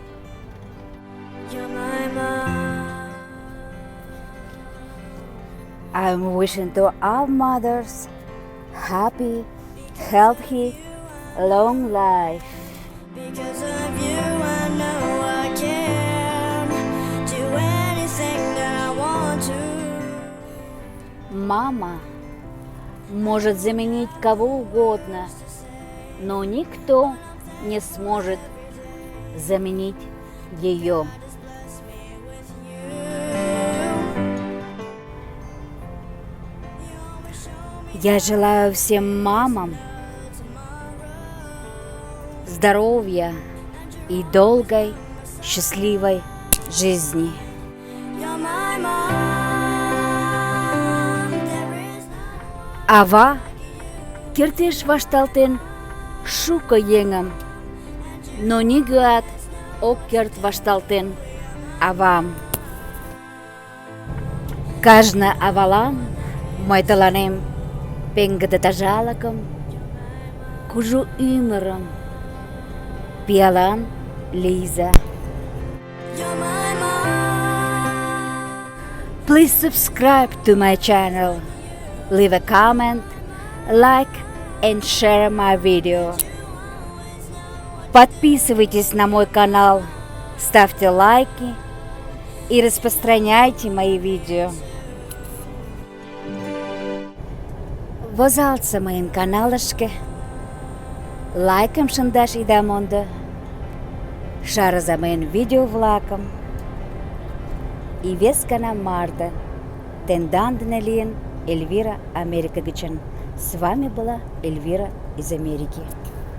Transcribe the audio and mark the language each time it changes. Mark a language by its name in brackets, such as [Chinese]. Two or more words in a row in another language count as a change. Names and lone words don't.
[English] I'm wishing to all mothers happy, healthy, long life. Because of you, I know I can do anything that I want to. [Russian] Мама может заменить кого угодно, но никто не сможет заменить ее. Я желаю всем мамам здоровья и долгой, счастливой жизни. [Mari] Ава кертеш вашталтен шука еҥым, но нигӧат ок керт вашталтен авам. Кажне авалан мый тыланем пеҥгыде тазалыкым, кужу ӱмырым, пиалан лийза. [English] Please subscribe to my channel, leave a comment, like and share my video. [Russian] Подписывайтесь на мой канал, ставьте лайки и распространяйте мои видео. [Mari] Возалца моим каналышке, лайкам шындаш ида мондо, шарыза мыйын видео-влакым. И вес гана марда тендандына лийын Эльвира Америка гычын. [Russian] С вами была Эльвира из Америки.